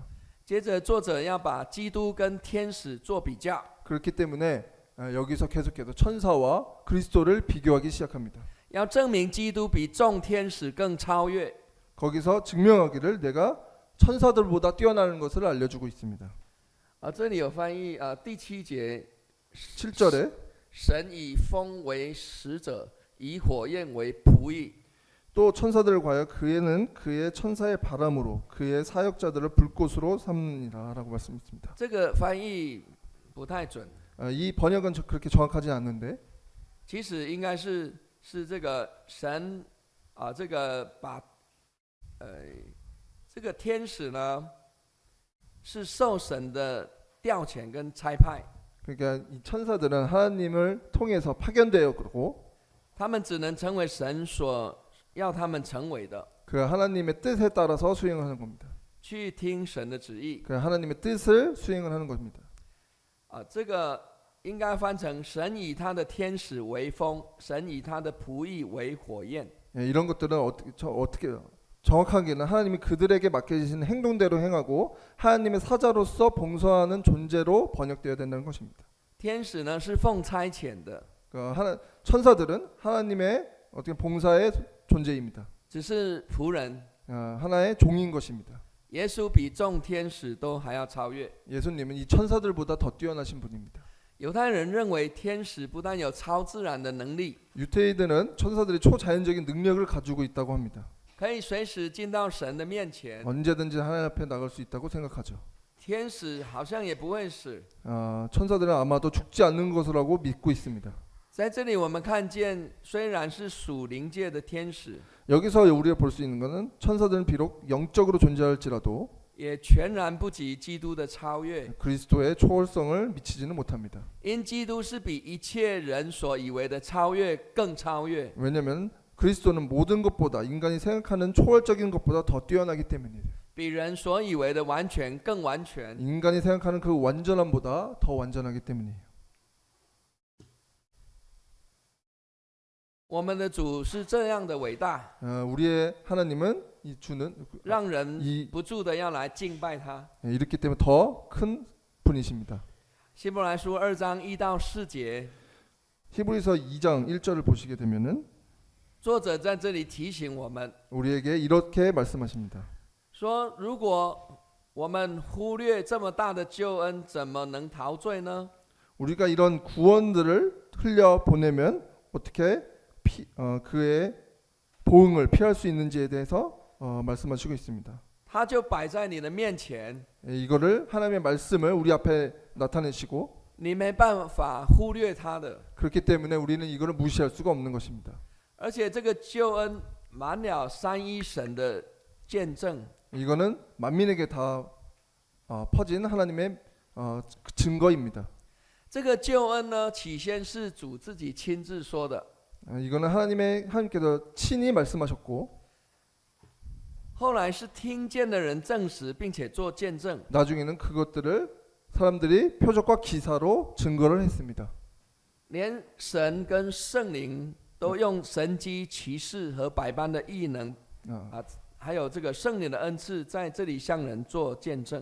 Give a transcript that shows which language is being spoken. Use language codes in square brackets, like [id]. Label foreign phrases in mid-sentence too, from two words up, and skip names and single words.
[zh] 接着作者要把基督跟天使做比较， [ko] 그렇기 때문에 여기서 계속해서 천사와 그리스도를 비교하기 시작합니다. [zh] 要证明基督比众天使更超越。 [ko] 거기서 증명하기를 내가 천사들보다 뛰어나는 것을 알려주고 있습니다. [zh] 这里有翻译第7节， [ko] 7절에 [zh] 神以风为使者，以火焰为仆役。 [ko] 또 천사들을 과여 그에는 그의 천사의 바람으로 그의 사역자들을 불꽃으로 삼느니라 라고 말씀했습니다. [zh] 这个翻译不太准， [ko] 이 번역은 그렇게 정확하지 않는데 [zh] 其实应该是这个神这个把这个天使呢是受神的调遣跟差派， [ko] 그러니까 이 천사들은 하나님을 통해서 파견되었고 [zh] 他们只能成为神所要他们成为的， [ko] 그 하나님의 뜻에 따라서 수행을 하는 겁니다. [zh] 去听神的旨意。 [ko] 그 하나님의 뜻을 수행을 하는 겁니다. [zh] 这个应该翻成神以他的天使为风，神以他的仆役为火焰。 [ko] 이런 것들은 어떻게 정확하게는 하나님이 그들에게 맡겨주신 행동대로 행하고 하나님의 사자로서 봉사하는 존재로 번역되어야 된다는 것입니다. [zh] 天使呢是奉差遣的， [ko] 천사들은 하나님의 어떻게 봉사의 존재입니다. [zh] 只是仆人。 [ko] 하나의 종인 것입니다. [zh] 耶稣比众天使都还要超越。 [ko] 예수님은 이 천사들보다 더 뛰어나신 분입니다. [zh] 犹太人认为天使不但有超自然的能力， [ko] 유태인들은 천사들이 초자연적인 능력을 가지고 있다고 합니다. [zh] 可以随时进到神的面前。 [ko] 언제든지 하나님 앞에 나갈 수 있다고 생각하죠. [zh] 天使好像也不会死。 [ko] 천사들은 아마도 죽지 않는 것이라고 믿고 있습니다. [zh] 在这里我们看见，虽然是属灵界的天使， [ko] 여기서 우리가 볼 수 있는 것은 천사들은 비록 영적으로 존재할지라도 [zh] 也全然不及基督的超越。 [ko] 그리스도의 초월성을 미치지는 못합니다. [zh] 因基督是比一切人所以为的超越更超越。 [ko] 왜냐하면 그리스도는 모든 것보다 인간이 생각하는 초월적인 것보다 더 뛰어나기 때문이에요. [zh] 比人所以为的完全更完全。 [ko] 인간이 생각하는 그 완전함보다 더 완전하기 때문이에요. [zh] 我们的主是这样的伟大， [ko] 우리의 하나님은 이 주는 [zh] 让人不住的要来敬拜他。 [ko] 이렇기 때문에 더 큰 분이십니다. [zh] 希伯来书2章1到4节， [ko] 히브리서 2장 1절을 보시게 되면은 [zh] 作者在这里提醒我们 [ko] 우리에게 이렇게 말씀하십니다. [zh] 说，如果我们忽略这么大的救恩，怎么能陶醉呢？ [ko] 우리가 이런 구원들을 흘려 보내면 어떻게 그의 보응을 피할 수 있는지에 대해서 말씀하시고 있습니다. [zh] 他就摆在你的面前， [ko] 이거를 하나님의 말씀을 우리 앞에 나타내시고 [zh] 你没办法忽略他的。 [ko] 그렇기 때문에 우리는 이거를 무시할 수가 없는 것입니다. [zh] 而且这个救恩满了三一神的见证， [ko] 이거는 만민에게 다 퍼진 하나님의 증거입니다. [zh] 这个救恩呢，起先是主自己亲自说的， [ko] 이거는 하나님께서 친히 말씀하셨고 [zh] 后来是听见的人证实并且做见证。 [ko] 나중에는 그것들을 사람들이 표적과 기사로 증거를 했습니다. [zh] 连神跟圣灵都用神迹奇事和百般的异能还有这个圣灵的恩赐在这里向人做见证。